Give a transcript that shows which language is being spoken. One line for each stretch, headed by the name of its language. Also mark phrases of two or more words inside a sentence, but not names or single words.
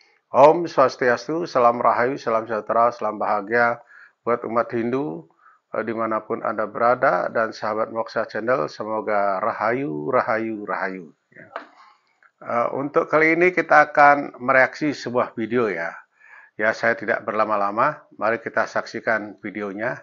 Balinese: Om Swastiastu,
Indonesian: salam rahayu, salam sejahtera, salam bahagia buat umat Hindu dimanapun Anda berada dan sahabat Moksha Channel, semoga rahayu, rahayu, rahayu. Ya. Untuk kali ini kita akan mereaksi sebuah video ya. Ya, saya tidak berlama-lama, mari kita saksikan videonya.